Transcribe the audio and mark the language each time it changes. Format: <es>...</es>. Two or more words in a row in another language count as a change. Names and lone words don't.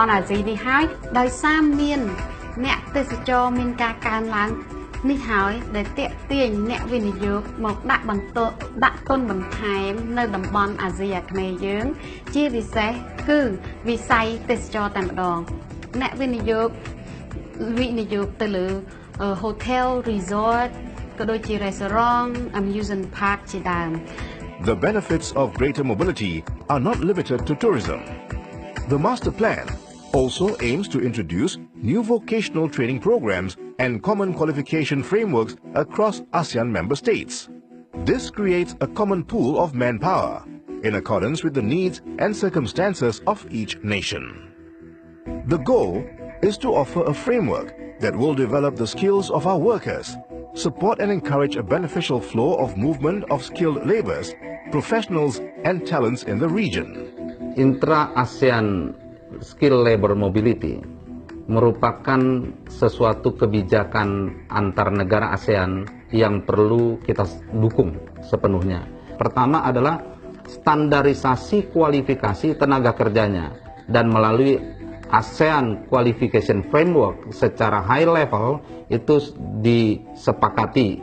<km>ន់អាស៊ីនេះហើយដោយសារមានអ្នកទេសចរមានការកើនឡើងនេះហើយដែលទាក់ទាញអ្នកវិនិយោគមកដាក់ទុនបន្ថែមនៅតំបន់អាស៊ីអាគ្នេយ៍យើងជាពិសេសគឺវិស័យទេសចរតែម្ដងអ្នកវិនិយោគទៅលើ</km> <en>hotel resort</en> <km>ក៏ដូចជា</km> <en>restaurant amusement park</en> <km>ជាដើម</km> <en>The benefits of greater mobility are not limited to tourism. The Master Plan also aims to introduce new vocational training programs and common qualification frameworks across ASEAN member states. This creates a common pool of manpower in accordance with the needs and circumstances of each nation. The goal is to offer a framework that will develop the skills of our workers, support and encourage a beneficial flow of movement of skilled laborers, professionals and talents in the region.</en> <id>Intra-ASEAN Skill Labor Mobility merupakan sesuatu kebijakan antar negara ASEAN yang perlu kita dukung sepenuhnya. Pertama adalah standarisasi kualifikasi tenaga kerjanya, dan melalui ASEAN Qualification Framework secara</id> <en>high level</en> <id>itu disepakati.</id>